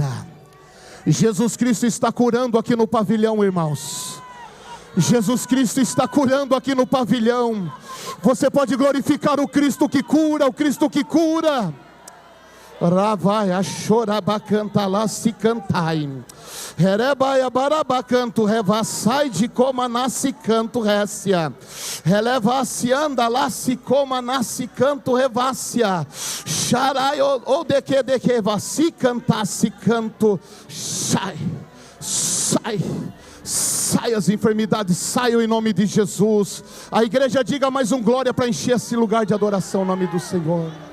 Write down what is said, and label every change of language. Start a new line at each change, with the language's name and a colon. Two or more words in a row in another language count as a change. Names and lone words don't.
Portuguese: Jesus Cristo está curando aqui no pavilhão, irmãos. Jesus Cristo está curando aqui no pavilhão. Você pode glorificar o Cristo que cura, o Cristo que cura. Ravai a chorabacanta lá se cantai. Herebaia barabacanto revassai de coma nasce canto récia. Relevasse anda lá se coma nasce canto revácia. Charai ou de que vassi cantasse canto. Sai, sai. Sai as enfermidades, saiam em nome de Jesus. A igreja diga mais um glória para encher esse lugar de adoração em nome do Senhor.